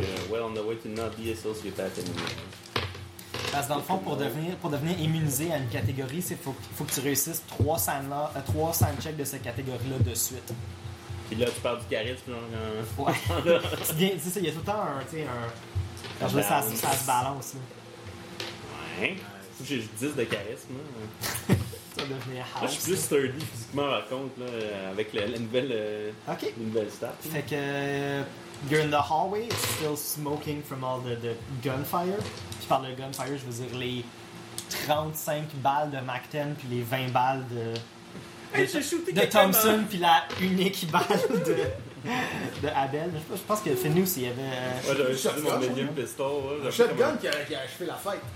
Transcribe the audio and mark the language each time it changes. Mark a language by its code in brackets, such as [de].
[en] Well on the way to not be associated with that anymore. [fr] Parce que dans le fond, pour devenir immunisé à une catégorie, c'est faut que tu réussisses 3 sand checks de cette catégorie-là de suite. Puis là, tu parles du charisme. Ouais. C'est bien, tu sais, il y a tout le temps un. Quand je veux, ça se balance. Ouais. Faut que j'ai 10 de charisme. Hein. Ça devenait hard. Moi, je suis plus sturdy physiquement, par contre, là, avec la nouvelle. Ok. La nouvelle stat. Fait que. [en] You're in the hallway, it's still smoking from all the gunfire. [fr] Puis par le gunfire, je veux dire les 35 balles de Mac 10 puis les 20 balles de Thompson puis la unique balle de Abel. Je pense que Finnew, s'il y avait. Ouais, j'ai mon medium pistol. Un shotgun qui a achevé la fête.